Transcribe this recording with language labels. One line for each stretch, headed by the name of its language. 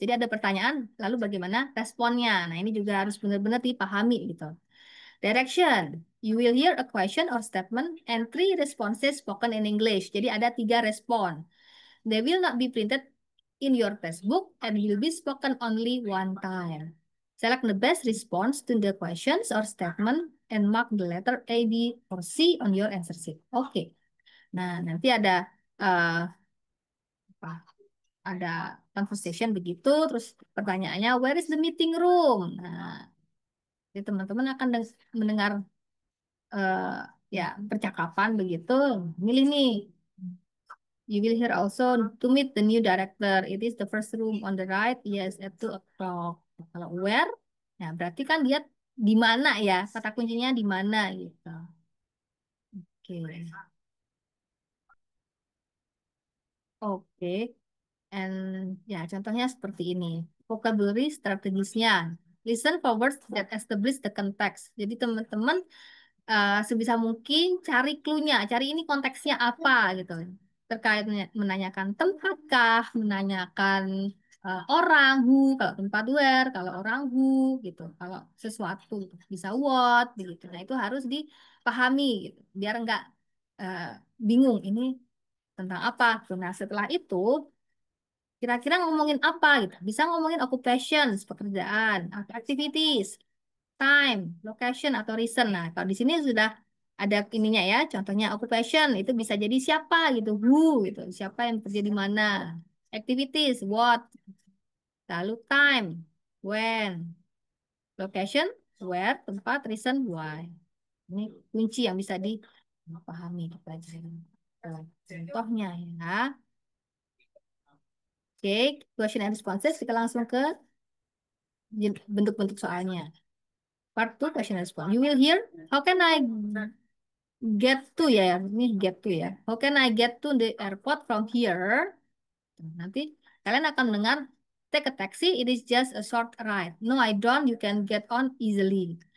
Indonesian: Jadi ada pertanyaan, lalu bagaimana responnya. Nah, ini juga harus benar-benar dipahami gitu.
English: Direction. You will hear a question or statement and 3 responses spoken in English.
Indonesian: Jadi ada 3 respon.
English: They will not be printed in your textbook and will be spoken only one time. Select the best response to the questions or statement and mark the letter A, B, or C on your answer sheet.
Indonesian: Oke. Nah, nanti uh, ada conversation begitu, terus pertanyaannya
English: where is the meeting room?
Indonesian: Nah, jadi teman-teman akan mendengar eh, ya percakapan begitu, milih nih.
English: You will hear also to meet the new director. It is the first room on the right. Yes, at 2 o'clock.
Indonesian: Kalau where, ya berarti kan dia di mana ya? Kata kuncinya di mana gitu. Oke. Oke. And ya, contohnya seperti ini. Vocabulary strategisnya.
English: Listen for words that establish the context.
Indonesian: Jadi teman-teman sebisa mungkin cari clue-nya, cari ini konteksnya apa gitu. Terkait menanyakan tempatkah, menanyakan orang, who, kalau tempat where, kalau orang who gitu. Kalau sesuatu bisa what begitu. Nah, itu harus dipahami gitu. Biar enggak eh, bingung ini tentang apa. Nah, setelah itu kira-kira ngomongin apa gitu. Bisa ngomongin occupations, pekerjaan, activities, time, location, atau reason. Nah, kalau di sini sudah ada ininya ya. Contohnya occupation, itu bisa jadi siapa gitu. Who gitu. Siapa yang kerja di mana. Activities, what. Lalu time, when. Location, where, tempat, reason, why. Ini kunci yang bisa dipahami di pelajaran. Contohnya ya. Oke, question and responses. Kita langsung ke bentuk-bentuk soalnya.
English: Part 2, question and response. You will hear, how can I get to ya? Ini get to ya. How can I get to the airport from here?
Indonesian: Nanti kalian akan mendengar,
English: take a taxi, it is just a short ride. No, I don't, you can get on easily.